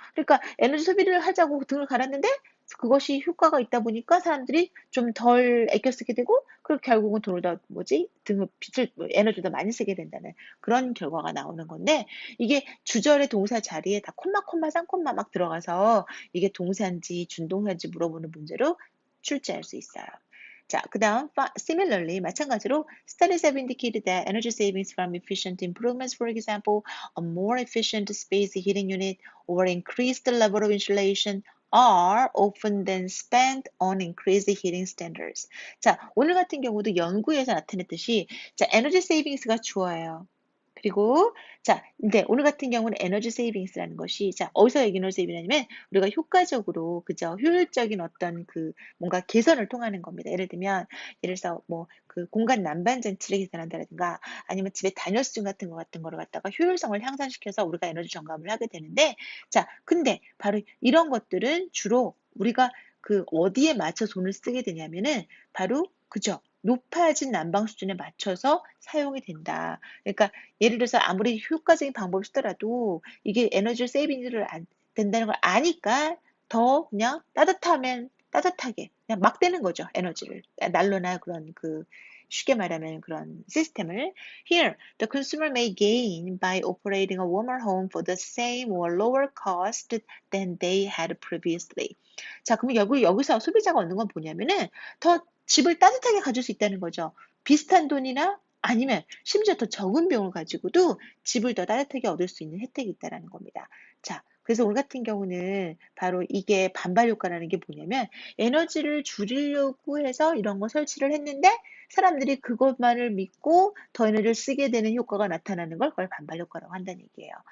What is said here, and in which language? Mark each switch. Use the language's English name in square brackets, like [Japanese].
[Korean] 그러니까 에너지 소비를 하자고 등을 갈았는데 그것이 효과가 있다 보니까 사람들이 좀 덜 아껴 쓰게 되고 그리고 결국은 돈을 더 등을 빛을 에너지를 더 많이 쓰게 된다는 그런 결과가 나오는 건데 이게 주절의 동사 자리에 다 콤마 쌍콤마 막 들어가서 이게 동사인지 준동사인지 물어보는 문제로 출제할 수 있어요. 자, 그다음 [English] similarly [Korean] 마찬가지로 [English] studies have indicated that energy savings from efficient improvements, for example, a more efficient space heating unit or increased level of insulation are often then spent on increased heating standards. [Korean] 자, 오늘 같은 경우도 연구에서 나타냈듯이 자, 에너지 세이빙스가 주어예요. 그리고 자, 근데 오늘 같은 경우는 에너지 세이빙스라는 것이 자, 어디서 에너지 세이빙이냐면 우리가 효과적으로 그죠? 효율적인 어떤 그 뭔가 개선을 통하는 겁니다. 예를 들면 예를 들어서 뭐 그 공간 난방 장치를 개선한다든가 아니면 집에 단열수증 같은 거를 갖다가 효율성을 향상시켜서 우리가 에너지 절감을 하게 되는데 자, 근데 바로 이런 것들은 주로 우리가 그 어디에 맞춰 돈을 쓰게 되냐면은 바로 그죠? 높아진 난방 수준에 맞춰서 사용이 된다. 그러니까 예를 들어서 아무리 효과적인 방법을 쓰더라도 이게 에너지 세이빙을 안 된다는 걸 아니까 더 그냥 따뜻하면 따뜻하게 그냥 막 되는 거죠. 에너지를. 난로나 그런 그 쉽게 말하면 그런 시스템을. [English] Here, the consumer may gain by operating a warmer home for the same or lower cost than they had previously. [Korean] 자, 그러면 여기서 소비자가 얻는 건 뭐냐면은 더 집을 따뜻하게 가질 수 있다는 거죠. 비슷한 돈이나 아니면 심지어 더 적은 비용을 가지고도 집을 더 따뜻하게 얻을 수 있는 혜택이 있다는 겁니다. 자, 그래서 오늘 같은 경우는 바로 이게 반발 효과라는 게 뭐냐면 에너지를 줄이려고 해서 이런 거 설치를 했는데 사람들이 그것만을 믿고 더 에너지를 쓰게 되는 효과가 나타나는 걸 그걸 반발 효과라고 한다는 얘기예요.